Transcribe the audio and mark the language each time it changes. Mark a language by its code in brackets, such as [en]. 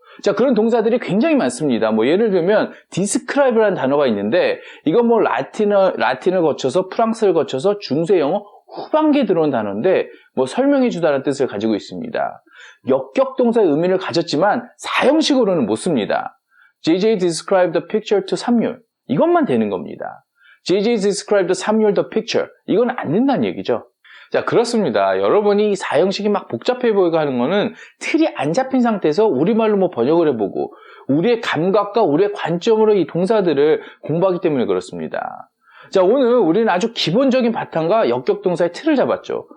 [ko] 자, 그런 동사들이 굉장히 많습니다. 뭐 예를 들면 describe라는 단어가 있는데 이건 뭐 라틴을 거쳐서 프랑스를 거쳐서 중세 영어 후반기에 들어온 단어인데 뭐 설명해 주다라는 뜻을 가지고 있습니다. 역격 동사의 의미를 가졌지만 사형식으로는 못 씁니다. [en] JJ described the picture to 삼률. [ko] 이것만 되는 겁니다. [en] JJ described the 삼률 the picture. [ko] 이건 안 된다는 얘기죠. 자, 그렇습니다. 여러분이 이 사형식이 막 복잡해 보이고 하는 거는 틀이 안 잡힌 상태에서 우리말로 뭐 번역을 해보고 우리의 감각과 우리의 관점으로 이 동사들을 공부하기 때문에 그렇습니다. 자, 오늘 우리는 아주 기본적인 바탕과 역격 동사의 틀을 잡았죠.